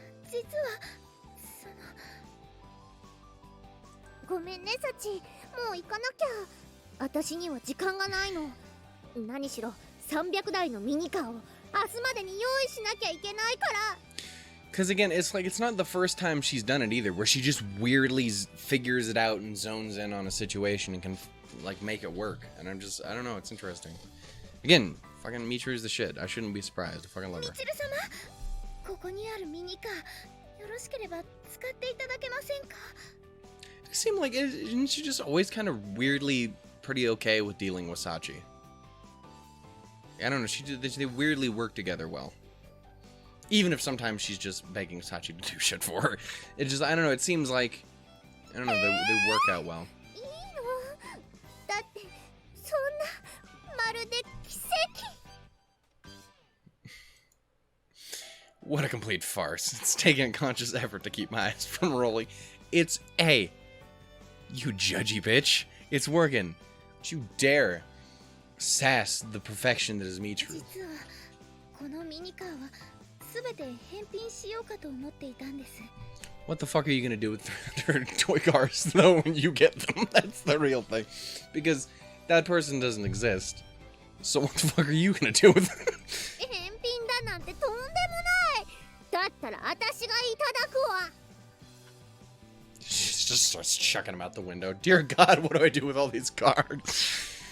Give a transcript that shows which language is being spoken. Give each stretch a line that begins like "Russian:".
Japanese: 実はごめんねサチ、もう行かなきゃ。私には時間がないの。何しろ300台のミニカーを明日までに用意しなきゃいけないから。
English: Because again, it's like it's not the first time she's done it either, where she just weirdly figures it out and zones in on a situation and can like make it work. And I don't know, it's interesting. Again, fucking Michiru's the shit. I shouldn't be surprised. I fucking love her.
Japanese: みちる様、ここにあるミニカー、よろしければ使っていただけませんか？
English: It seemed like isn't she just always kind of weirdly pretty okay with dealing with Sachi? I don't know. They weirdly work together well. Even if sometimes she's just begging Sachi to do shit for her. It just, I don't know, it seems like, I don't know, they work out well.
Japanese: いいの？だってそんなまるで奇跡。
English: What a complete farce. It's taking a conscious effort to keep my eyes from rolling. It's A. You judgy bitch. It's working. Don't you dare sass the perfection that is Michiru.
Japanese: 実はこのミニカーはすべて返品しようかと思っていたんです。
English: What the fuck are you gonna do with their toy cars though when you get them? That's the real thing. Because that person doesn't exist. So what the fuck are you gonna do with them?
Japanese: 返品だなんてとんでもない。だったら私がいただくわ。
English: She just starts chucking them out the window. Dear God, what do I do with all these cards?